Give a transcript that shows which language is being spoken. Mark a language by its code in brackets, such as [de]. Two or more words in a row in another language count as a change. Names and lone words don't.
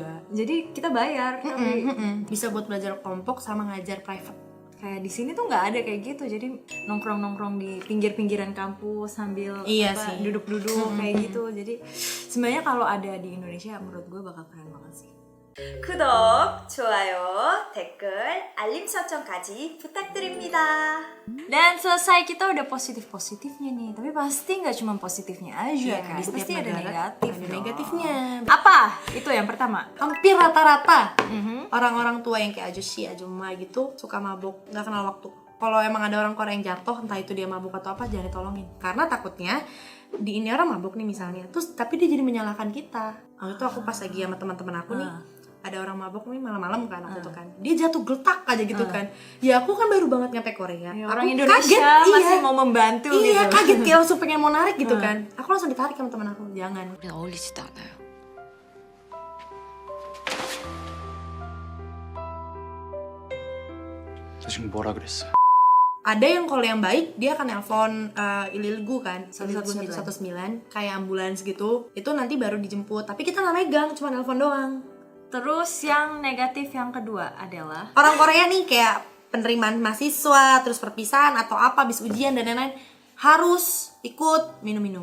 [id] Jadi kita bayar, tapi Bisa buat belajar kelompok sama ngajar private. kayak di sini tuh nggak ada kayak gitu. Jadi nongkrong di pinggir-pinggiran kampus sambil Iya sih. duduk-duduk kayak gitu. Jadi sebenarnya kalau ada di Indonesia menurut gue bakal keren banget sih. [ko] 구독, 좋아요, 댓글, 알림 설정까지 부탁드립니다. [id] Dan selesai, kita udah positif-positifnya nih. Tapi pasti nggak cuma positifnya aja kan. Di setiap Pasti ada negara negatif ada dong. negatifnya. Apa? Itu yang pertama. Hampir rata-rata orang-orang tua yang kayak [ko] 아저씨, 아줌마 [id] gitu suka mabuk, nggak kenal waktu. Kalau emang ada orang Korea yang jatuh, entah itu dia mabuk atau apa, jangan ditolongin. Karena takutnya di ini orang mabuk nih misalnya, terus tapi dia jadi menyalahkan kita. Waktu itu aku pas lagi sama teman-teman aku nih, ada orang mabuk nih malam-malam kan waktu itu kan, dia jatuh geletak aja gitu kan. Ya aku kan baru banget nyampe Korea, Ya, aku orang Indonesia kaget, masih mau membantu iya gitu. kaget kayak langsung pengen mau narik gitu kan. Aku langsung ditarik sama teman aku, jangan. [ko] 우린 어울리지도 않아요. 너 지금 뭐라 그랬어? [id] Ada yang kalau yang baik dia akan nelpon Ililgu kan, Ililgu 119 kayak ambulans gitu, itu nanti baru dijemput, tapi kita nggak megang, cuma nelpon doang. Terus yang negatif yang kedua adalah Orang Korea nih kayak penerimaan mahasiswa, terus perpisahan atau apa habis ujian dan lain-lain harus ikut minum-minum.